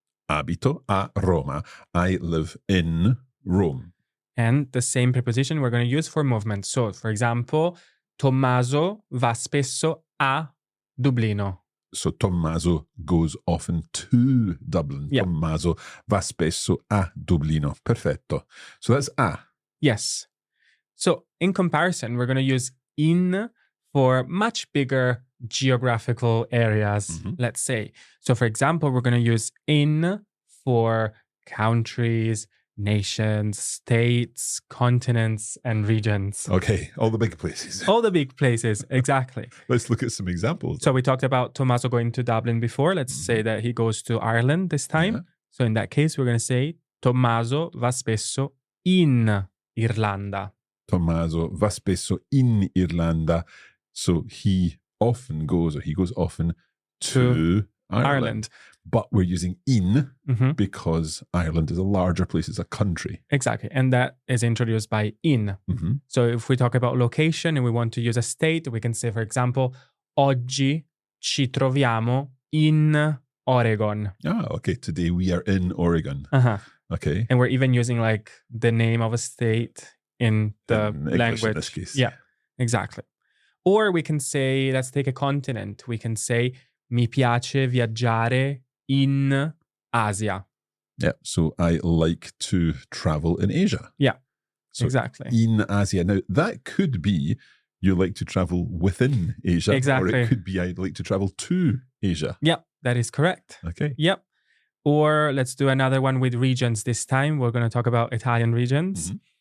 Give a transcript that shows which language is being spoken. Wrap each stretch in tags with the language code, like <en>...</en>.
<it>Abito a Roma.</it> <en>I live in Rome. And the same preposition we're going to use for movement. So, for example,</en> <it>Tommaso va spesso a Dublino.</it> <en>So Tommaso goes often to Dublin. Yeah.</en> <it>Tommaso va spesso a Dublino. Perfetto.</it> <en>So that's a. Yes. So in comparison, we're going to use in for much bigger geographical areas, let's say. So for example, we're going to use in for countries, nations, states, continents, and regions. Okay, all the big places. All the big places, exactly. Let's look at some examples. So we talked about Tommaso going to Dublin before. Let's say that he goes to Ireland this time. Yeah. So in that case, we're going to say</en> <it>Tommaso va spesso in Irlanda. Tommaso va spesso in Irlanda.</it> <en>So he often goes, or he goes often to Ireland. But we're using in because Ireland is a larger place, it's a country. Exactly. And that is introduced by in. So if we talk about location and we want to use a state, we can say, for example,</en> <it>oggi ci troviamo in Oregon.</it> <en>Ah, okay. Today we are in Oregon. Okay. And we're even using like the name of a state in the language. In this case. Yeah, exactly. Or we can say, let's take a continent. We can say,</en> <it>mi piace viaggiare in Asia.</it> <en>Yeah, so I like to travel in Asia. Yeah, so exactly. In Asia. Now, that could be you like to travel within Asia. Exactly. Or it could be I'd like to travel to Asia. Yeah, that is correct. Okay. Yep. Or let's do another one with regions this time. We're going to talk about Italian regions.</en>